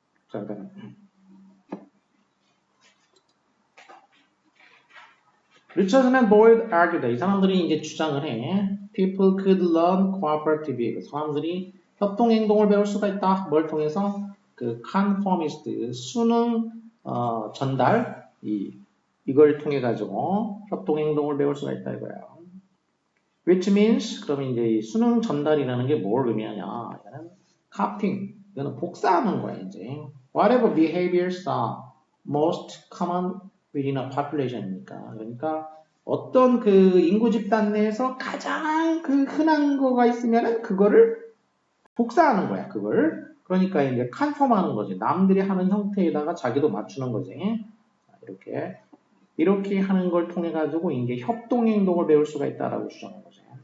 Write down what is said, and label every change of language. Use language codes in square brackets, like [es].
[ko] 자, 그다음에 리처슨 앤 보일드 argued. 이 사람들이 이제 주장을 해. [en] People could learn cooperative behavior. [ko] 사람들이 협동 행동을 배울 수가 있다. 뭘 통해서? 그 conformist 수능 전달 이걸 통해 가지고 협동 행동을 배울 수가 있다 이거야. [en] Which means [ko] 그러면 이제 이 수능 전달이라는 게 뭘 의미하냐? 이거는 copying. 이거는 복사하는 거야 이제. [en] Whatever behaviors are most common within a population이니까. [ko] 그러니까 어떤 그 인구 집단 내에서 가장 그 흔한 거가 있으면은 그거를 복사하는 거야. 그걸. 그러니까 이제 컨펌하는 거지. 남들이 하는 형태에다가 자기도 맞추는 거지. 이렇게 이렇게 하는 걸 통해 가지고 이제 협동 행동을 배울 수가 있다라고 주장한 거죠.